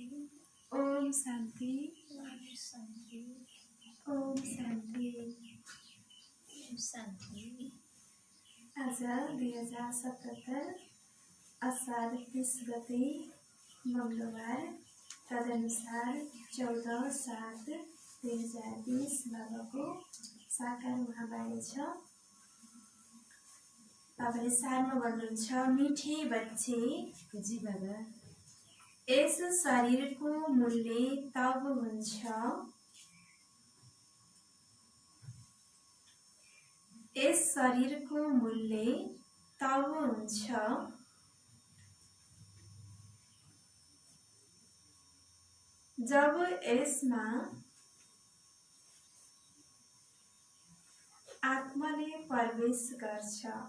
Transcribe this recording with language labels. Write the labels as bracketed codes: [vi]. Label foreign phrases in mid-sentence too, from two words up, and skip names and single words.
[ne] ओम शांति। ओम शांति। ओम शांति। ओम शांति। आज 2077 असार 30 गते मंगलबार, तदनुसार 14/7/2020 बाबाको साकार महावाणी छ। बाबाले सारमा भन्नुहुन्छ, [hi] मिठे बच्चे, [ne] जी बाबा, यस शरीरको मूल्य तब हुन्छ यस शरीरको मूल्य तब हुन्छ जब यसमा आत्माले प्रवेश गर्छ।